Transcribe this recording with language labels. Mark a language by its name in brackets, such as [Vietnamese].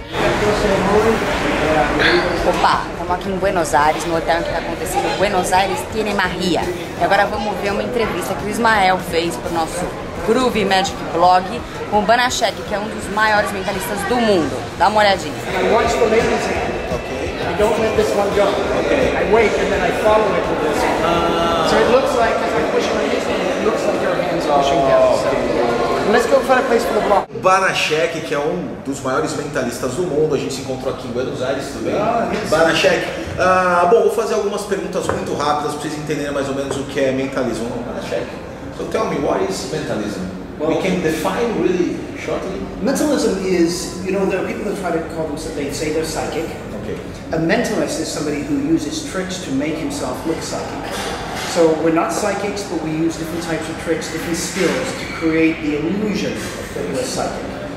[Portuguese] Opa, estamos aqui em Buenos Aires, no hotel em que está acontecendo Buenos Aires Tienes Magia. E agora vamos ver uma entrevista que o Ismael fez para o nosso Groovy Magic Blog com o Banachek, que é um dos maiores mentalistas do mundo. Dá uma olhadinha. [English] I watch the ladies hand. Okay. I don't let this one go. Okay. I wait and then I follow it with this one. So it looks like, as I push my knees, it looks like your hand's pushing down. So let's go find a place for the block. [Portuguese] Banachek, que é um dos maiores mentalistas do mundo, a gente se encontrou aqui em Buenos Aires também. Banachek, bom, vou fazer algumas perguntas muito rápidas para vocês entenderem mais ou menos o que é mentalismo. [English] Banachek, so tell me, what is mentalism? Well, we can define really shortly. Mentalism is, you know, there are people that try to call themselves, they say they're psychic. Okay. A mentalist is somebody who uses tricks to make himself look psychic. So we're not psychics, but we use different types of tricks, different skills to create the illusion that you're psychic.